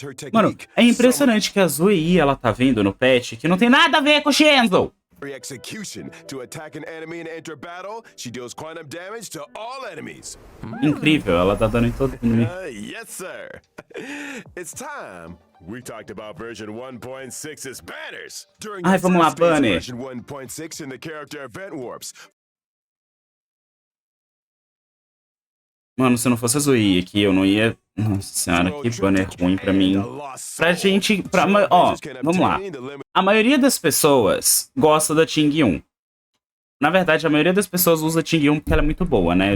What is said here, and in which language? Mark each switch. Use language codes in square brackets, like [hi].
[pt] Mano, é impressionante que a Zoe, ela tá vendo no patch que não tem nada a ver com o Shenzo. [en] Execution. To attack an enemy and enter battle, she deals quantum damage to all enemies. [pt] Incrível, ela tá dando em todo mundo. [en] Yes, sir. It's time. We talked about version 1.6's banners. During [pt] Ai, vamos lá, banner. [en] version 1.6 in the character event warps. [pt] Mano, se não fosse a Zoe aqui, eu não ia... Nossa senhora, que banner ruim pra mim. Pra gente... Ó, vamos lá. A maioria das pessoas gosta da Ting 1. Na verdade, a maioria das pessoas usa a Ting 1 porque ela é muito boa, né?